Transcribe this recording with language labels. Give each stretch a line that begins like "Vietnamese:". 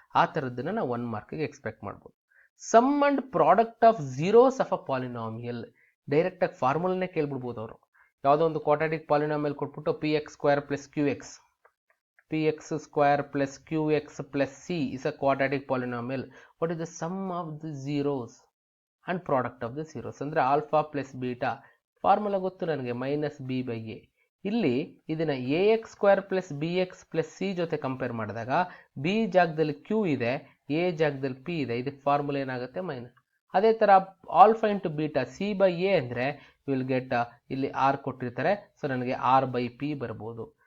Kannada: ಆ ಥರದ್ದನ್ನ ನಾವು 1 ಮಾರ್ಕ್ಗೆ ಎಕ್ಸ್ಪೆಕ್ಟ್ ಮಾಡ್ಬೋದು.
English: sum and product of zeros of a polynomial,
Kannada: ಡೈರೆಕ್ಟಾಗಿ ಫಾರ್ಮುಲಾನೇ ಕೇಳ್ಬಿಡ್ಬೋದು ಅವರು. ಯಾವುದೋ ಒಂದು
English: Quadratic polynomial ಕೊಟ್ಬಿಟ್ಟು P X square plus Q X, px square plus qx plus c is a quadratic polynomial. What is the sum of the zeros and product of the zeros?
Kannada: ಅಂದ್ರೆ alpha plus beta formula ಗೊತ್ತು ನನಗೆ, minus B by A. ಇಲ್ಲಿ ಇದನ್ನ A X square plus B X plus C ಜೊತೆ compare ಮಾಡಿದಾಗ B ಜಾಗದಲ್ಲಿ Q ಇದೆ, A ಜಾಗದಲ್ಲಿ ಪಿ ಇದೆ, ಇದಕ್ಕೆ ಫಾರ್ಮುಲಾ ಏನಾಗುತ್ತೆ ಮೈನಸ್. ಅದೇ ಥರ alpha into beta C by A ಅಂದರೆ ವಿಲ್ ಗೆಟ್, ಇಲ್ಲಿ ಆರ್ ಕೊಟ್ಟಿರ್ತಾರೆ, ಸೊ ನನಗೆ ಆರ್ ಬೈ ಪಿ ಬರ್ಬೋದು.